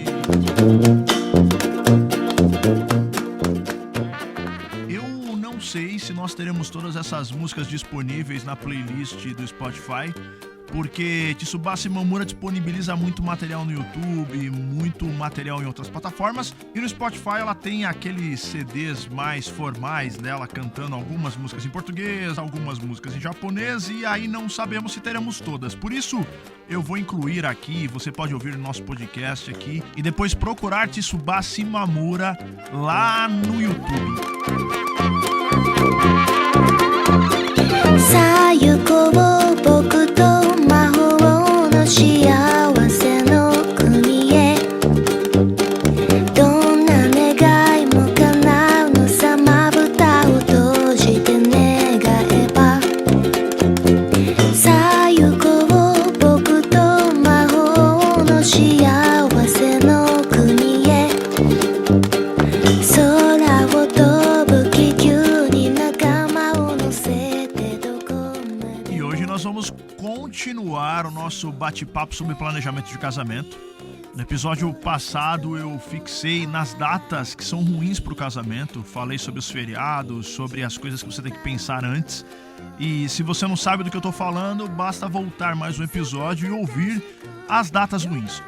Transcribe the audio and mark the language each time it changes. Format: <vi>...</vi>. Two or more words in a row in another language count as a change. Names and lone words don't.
<pt>Eu não sei se nós teremos todas essas músicas disponíveis na playlist do Spotify, porque Tsubasa Mamura disponibiliza muito material no YouTube, muito material em outras plataformas, e no Spotify ela tem aqueles CDs mais formais dela cantando algumas músicas em português, algumas músicas em japonês, e aí não sabemos se teremos todas. Por isso, eu vou incluir aqui, você pode ouvir o nosso podcast aqui, e depois procurar Tsubasa Mamura lá no YouTube.</pt> <ja>さゆこを僕と魔法の幸せの国へどんな願いも叶うのさまぶたを閉じて願えばさゆこを僕と魔法の幸せの国へ空を飛ぶ気球に仲間を乗せてどこまで</ja> <pt>E hoje nós vamos continuar o nosso bate-papo sobre planejamento de casamento. No episódio passado eu fixei nas datas que são ruins para o casamento, falei sobre os feriados, sobre as coisas que você tem que pensar antes. E se você não sabe do que eu estou falando, basta voltar mais um episódio e ouvir as datas ruins.</pt>